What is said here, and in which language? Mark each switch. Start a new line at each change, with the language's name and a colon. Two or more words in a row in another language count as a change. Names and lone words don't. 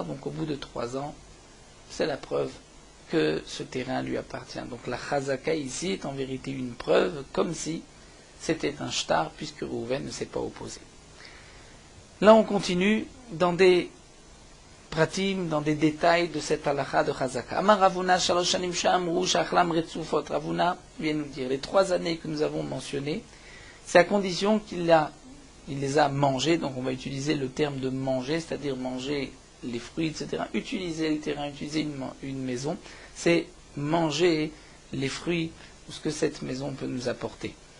French: Donc au bout de 3 ans, c'est la preuve que ce terrain lui appartient. Donc la chazaka ici est en vérité une preuve, comme si c'était un shtar, puisque Rouven ne s'est pas opposé. Là on continue dans des pratim, dans des détails de cette halakha de chazaka.
Hebrew: אמר רבינא שלש שנים שאמרו שאכלם רצופות.
French: Ravuna vient nous dire, les 3 années que nous avons mentionnées, c'est à condition qu'il les a mangées. Donc on va utiliser le terme de manger, c'est-à-dire manger les fruits, etc. Utiliser le terrain, utiliser une maison, c'est manger les fruits ou ce que cette maison peut nous apporter.